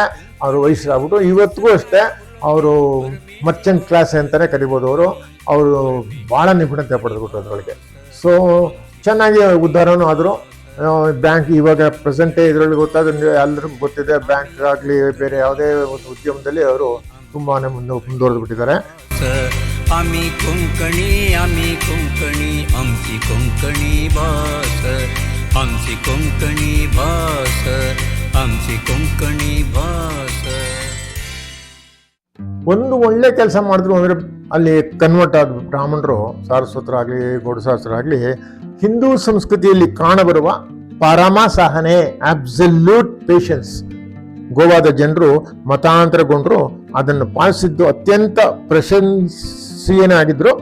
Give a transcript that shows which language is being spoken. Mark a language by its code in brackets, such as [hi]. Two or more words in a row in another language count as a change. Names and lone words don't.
[kn] ಅವರು ವೈಶ್ಯರಾಗ್ಬಿಟ್ಟು ಇವತ್ತಿಗೂ ಅಷ್ಟೇ ಅವರು [en] merchant class [kn] ಅಂತಲೇ ಕರಿಬೋದು. ಅವರು ಭಾಳ ನಿಪುಣತೆ ಪಡೆದ್ಬಿಟ್ರು ಅದರೊಳಗೆ. ಸೊ ಚೆನ್ನಾಗಿ ಉದ್ಧಾರನೂ ಆದರು. ಬ್ಯಾಂಕ್ ಇವಾಗ ಪ್ರೆಸೆಂಟೇ ಇದರಲ್ಲಿ ಗೊತ್ತಾದ್ರೆ ಎಲ್ಲರಿಗೂ ಗೊತ್ತಿದೆ, ಬ್ಯಾಂಕ್ ಆಗಲಿ ಬೇರೆ ಯಾವುದೇ ಒಂದು ಉದ್ಯಮದಲ್ಲಿ ಅವರು ತುಂಬಾ ಮುಂದುವರೆದು ಬಿಟ್ಟಿದ್ದಾರೆ. [kok] आम्ही कोंकणी आमची कोंकणी भास, आमची कोंकणी भास, आमची कोंकणी भास. [kn] ಒಂದು ಒಳ್ಳೆ ಕೆಲಸ ಮಾಡಿದ್ರು ಅಂದರೆ ಅಲ್ಲಿ ಕನ್ವರ್ಟ್ ಆದ ಬ್ರಾಹ್ಮಣರು, ಸಾರಸ್ವತರಾಗಲಿ ಗೌಡಸಾಸ್ತ್ರರಾಗಲಿ, ಹಿಂದೂ ಸಂಸ್ಕೃತಿಯಲ್ಲಿ ಕಾಣಬರುವ ಪರಮ ಸಹನೆ, [en] absolute patience. [kn] ಗೋವಾದ ಜನರು ಮತಾಂತರಗೊಂಡ್ರು ಅದನ್ನು ಪಾಲಿಸಿದ್ದು ಅತ್ಯಂತ ಪ್ರಶಂಸನೀಯನಾಗಿದ್ರು.